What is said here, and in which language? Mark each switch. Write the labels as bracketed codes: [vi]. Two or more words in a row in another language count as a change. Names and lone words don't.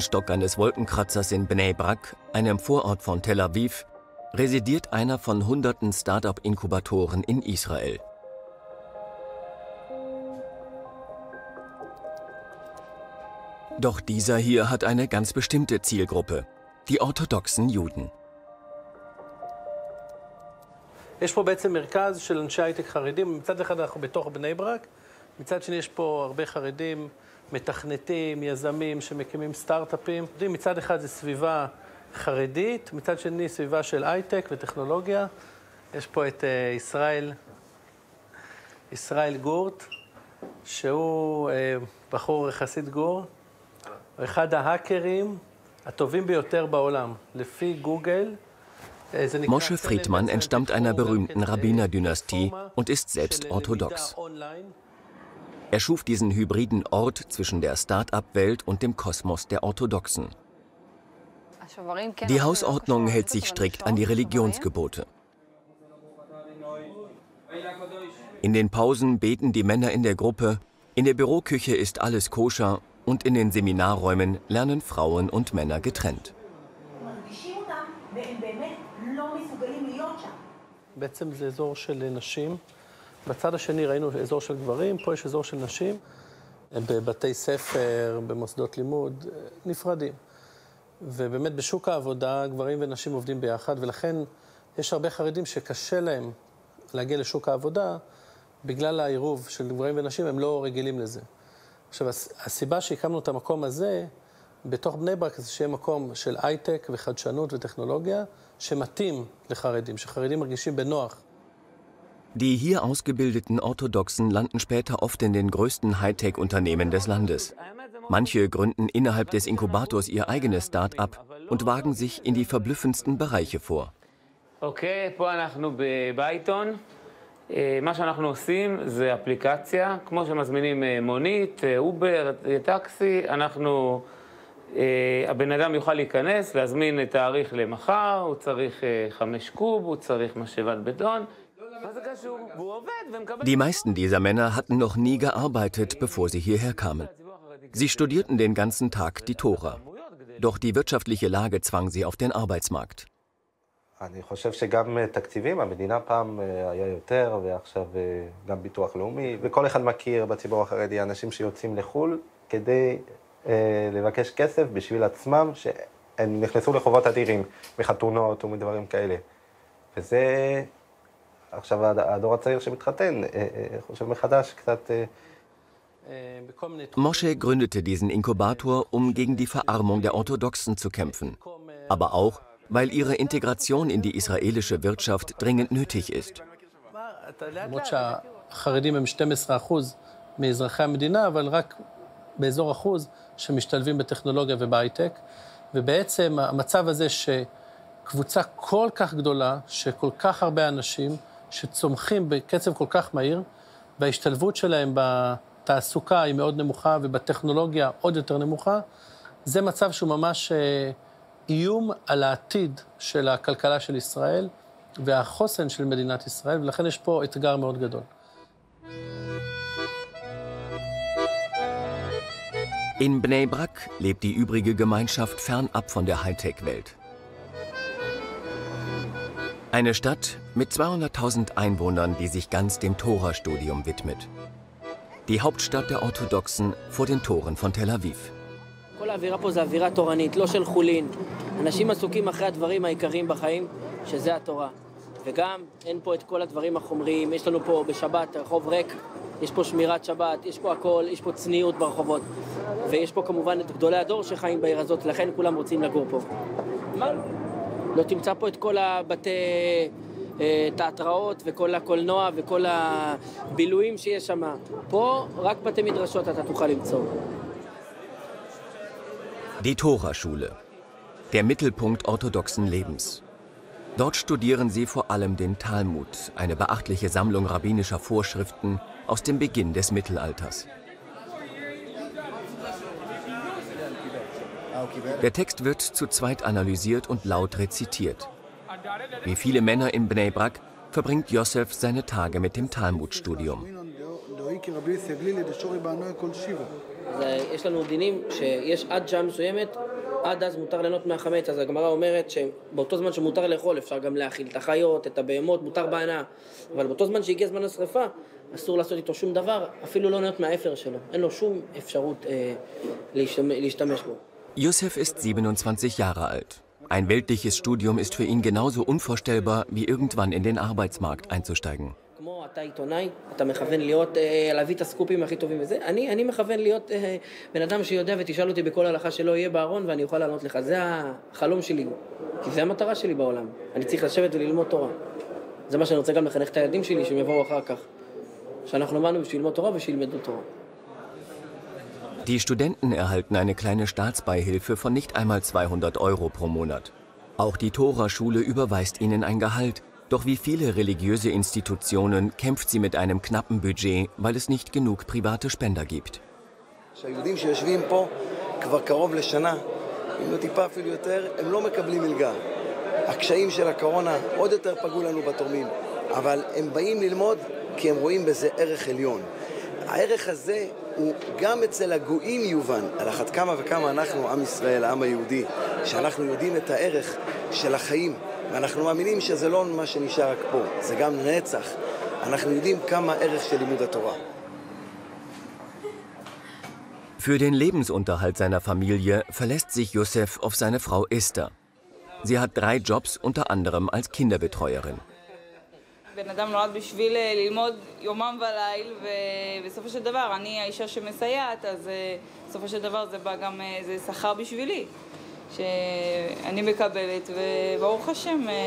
[de] Stock eines Wolkenkratzers in Bnei Brak, einem Vorort von Tel Aviv, residiert einer von hunderten Start-up-Inkubatoren in Israel. Doch dieser hier hat eine ganz bestimmte Zielgruppe: die orthodoxen Juden. [he] יש פה בעצם מרכז של אנשי הייטק חרדים. מצד אחד אנחנו בתוך בני ברק, מצד שני יש פה הרבה חרדים, מתכנתים, יזמים שמקימים סטארט-אפים. מצד אחד זה סביבה חרדית, מצד שני סביבה של הייטק וטכנולוגיה. יש פה את ישראל גורט, שהוא בחור יחסית גור, אחד ההאקרים הטובים ביותר בעולם, לפי גוגל. [de] Moshe Friedman entstammt einer berühmten Rabbinerdynastie und ist selbst orthodox. Er schuf diesen hybriden Ort zwischen der Start-up-Welt und dem Kosmos der Orthodoxen. Die Hausordnung hält sich strikt an die Religionsgebote. In den Pausen beten die Männer in der Gruppe, in der Büroküche ist alles koscher und in den Seminarräumen lernen Frauen und Männer getrennt. [he] בעצם זה אזור של נשים. בצד השני ראינו אזור של גברים, פה יש אזור של נשים. בבתי ספר, במוסדות לימוד, נפרדים. ובאמת בשוק העבודה, גברים ונשים עובדים ביחד, ולכן יש הרבה חרדים שקשה להם להגיע לשוק העבודה, בגלל העירוב של גברים ונשים, הם לא רגילים לזה. עכשיו, הסיבה שהקמנו את המקום הזה, בתוך בני ברק, זה שיהיה מקום של הייטק וחדשנות וטכנולוגיה, שמתאים לחרדים, שחרדים מרגישים בנוח. [de] Die hier ausgebildeten Orthodoxen landen später oft in den größten Hightech-Unternehmen des Landes. Manche gründen innerhalb des Inkubators ihr eigenes Start-up und wagen sich in die verblüffendsten Bereiche vor. [he] Okay, פה אנחנו בבייטון. מה שאנחנו עושים זה אפליקציה, כמו שמזמינים מונית, אובר, טקסי, אנחנו... הבן אדם יוכל להיכנס, להזמין תאריך למחר, הוא צריך 5 קוב, הוא צריך משאבת בטון. מה זה קשור? והוא עובד ומקבל... [de] Die meisten dieser Männer hatten noch nie gearbeitet, bevor sie hierher kamen. Sie studierten den ganzen Tag die Tora. Doch die wirtschaftliche Lage zwang sie auf den Arbeitsmarkt. [he] אני חושב שגם תקציבים, המדינה פעם היה יותר, ועכשיו גם ביטוח לאומי, וכל אחד מכיר בציבור החרדי אנשים שיוצאים לחו"ל כדי לבקש כסף בשביל עצמם, שהם נכנסו לחובות אדירים, מחתונות ומדברים כאלה. וזה, עכשיו הדור הצעיר שמתחתן, חושב מחדש קצת... [de] Moshe gründete diesen Inkubator, um gegen die Verarmung der Orthodoxen zu kämpfen. Aber auch, weil ihre Integration in die israelische Wirtschaft dringend nötig ist. [he] למרות שהחרדים הם 12% מאזרחי המדינה, אבל רק באזור אחוז שמשתלבים בטכנולוגיה ובהייטק, ובעצם המצב הזה שקבוצה כל כך גדולה, שכל כך הרבה אנשים שצומחים בקצב כל כך מהיר, וההשתלבות שלהם בתעסוקה היא מאוד נמוכה, ובטכנולוגיה עוד יותר נמוכה, זה מצב שהוא ממש איום על העתיד של הכלכלה של ישראל, והחוסן של מדינת ישראל, ולכן יש פה אתגר מאוד גדול. [de] In Bnei Brak lebt die übrige Gemeinschaft fernab von der Hightech-Welt. Eine Stadt mit 200.000 Einwohnern, die sich ganz dem Tora-Studium widmet. Die Hauptstadt der Orthodoxen vor den Toren von Tel Aviv. [he] כל האווירה פה זה אווירה תורנית, לא של חולין. אנשים עסוקים אחרי הדברים העיקריים בחיים, שזה התורה. וגם אין פה את כל הדברים החומריים, יש לנו פה בשבת רחוב ריק, יש פה שמירת שבת, יש פה הכל, יש פה צניעות ברחובות. ויש פה כמובן את גדולי הדור שחיים בעיר הזאת, לכן כולם רוצים לגור פה. לא תמצא פה את כל הבתי תיאטראות וכל הקולנוע וכל הבילויים שיש שם. פה רק בתי מדרשות אתה תוכל למצוא. [de] Die Tora-Schule, der Mittelpunkt orthodoxen Lebens. Dort studieren sie vor allem den Talmud, eine beachtliche Sammlung rabbinischer Vorschriften aus dem Beginn des Mittelalters. Der Text wird zu zweit analysiert und laut rezitiert. Wie viele Männer in Bnei Brak verbringt Yosef seine Tage mit dem Talmudstudium. [he] אז יש לנו דינים שיש עד שעה מסוימת, עד אז מותר ליהנות מהחמץ. אז הגמרא אומרת שבאותו זמן שמותר לאכול אפשר גם להאכיל את החיות, את הבהמות, מותר בהנאה. אבל באותו זמן שהגיע זמן השרפה, אסור לעשות איתו שום דבר, אפילו לא ליהנות מהאפר שלו. אין לו שום אפשרות להשתמש בו. [de] Youssef ist 27 Jahre alt. Ein weltliches Studium ist für ihn genauso unvorstellbar, wie irgendwann in den Arbeitsmarkt einzusteigen. [he] כמו אתה עיתונאי, אתה מכוון להביא את הסקופים הכי טובים וזה. אני מכוון להיות בן אדם שיודע ותשאל אותי בכל הלכה שלא יהיה בארון ואני אוכל לענות לך. זה החלום שלי, כי זה המטרה שלי בעולם. אני צריך לשבת וללמוד תורה. זה מה שאני רוצה גם לחנך את הילדים שלי, שהם יבואו אחר כך. שאנחנו באנו בשביל ללמוד תורה ושילמדו תורה. [de] Die Studenten erhalten eine kleine Staatsbeihilfe von nicht einmal 200 € pro Monat. Auch die Tora-Schule überweist ihnen ein Gehalt. Doch wie viele religiöse Institutionen kämpft sie mit einem knappen Budget, weil es nicht genug private Spender gibt. [he] שהיהודים שיושבים פה כבר קרוב לשנה, אם לא טיפה אפילו יותר, הם לא מקבלים מלגה. הקשיים של הקורונה עוד יותר פגעו לנו בתורמים, אבל הם באים ללמוד כי הם רואים בזה ערך עליון. הערך הזה הוא גם אצל הגויים יובן, על אחת כמה וכמה אנחנו, עם ישראל, העם היהודי, שאנחנו יודעים את הערך של החיים, ואנחנו מאמינים שזה לא מה שנשאר רק פה, זה גם נצח. אנחנו יודעים כמה ערך של לימוד התורה. [de] Für den Lebensunterhalt seiner Familie verlässt sich Youssef auf seine Frau Esther. Sie hat 3 Jobs, unter anderem als Kinderbetreuerin. [he] בן אדם נולד בשביל ללמוד יומם וליל, ובסופו של דבר אני האישה שמסייעת, אז בסופו של דבר זה בא גם, זה שכר בשבילי, שאני מקבלת, וברוך השם.